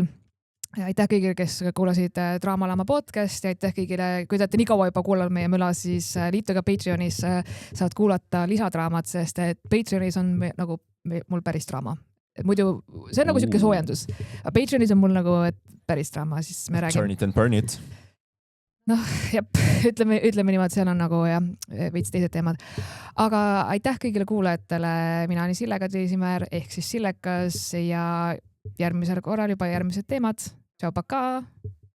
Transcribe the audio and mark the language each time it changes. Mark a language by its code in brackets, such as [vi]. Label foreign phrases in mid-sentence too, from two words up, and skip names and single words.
[et] Aitäh kõigile, kes kuulasid Draamalama podcast ja aitäh kõigile, kui te olete nii kaua juba kuulanud meie müla, siis liituge Patreonis, saad kuulata lisadraamat, sest et Patreonis on nagu mul päris draama. Muidu see on nagu siuke soojendus. Patreonis on mul nagu päris draama, siis me räägime. [en] Turn it and burn it. [et] Noh, ütleme niimoodi, seal on nagu veits teised teemad. Aga aitäh kõigile kuulajatele. Mina olen Sille Kadri ehk siis Sillekas ja järgmisel korral juba järgmised teemad. Tšau, paka!